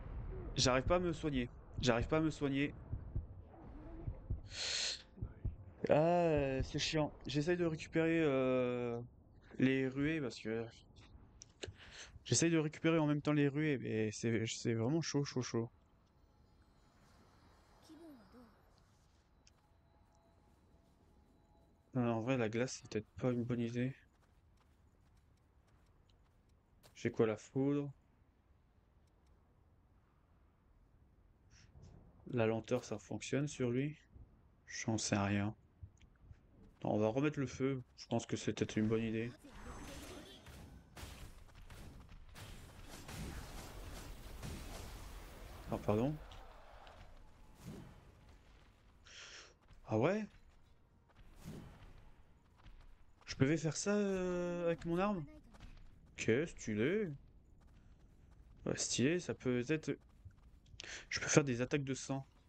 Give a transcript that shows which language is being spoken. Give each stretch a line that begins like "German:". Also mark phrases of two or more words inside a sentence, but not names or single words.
French: J'arrive pas à me soigner. J'arrive pas à me soigner. Ah, c'est chiant. J'essaye de récupérer les ruées parce que j'essaye de récupérer en même temps les ruées, mais c'est vraiment chaud.
Japanese: 気分はどう？
French: Non, en vrai, la glace, c'est peut-être pas une bonne idée. J'ai quoi, la foudre? La lenteur, ça fonctionne sur lui? J'en sais rien. Non, on va remettre le feu. Je pense que c'est peut-être une bonne idée.
Japanese: なぜ入れているの？
French: Ah, pardon? Ah ouais? Je pouvais faire ça avec mon
Japanese: 使わ
French: arme?
Japanese: ないとね。
French: Ok, stylé. Ouais, stylé, ça peut être... Je peux faire des attaques de sang.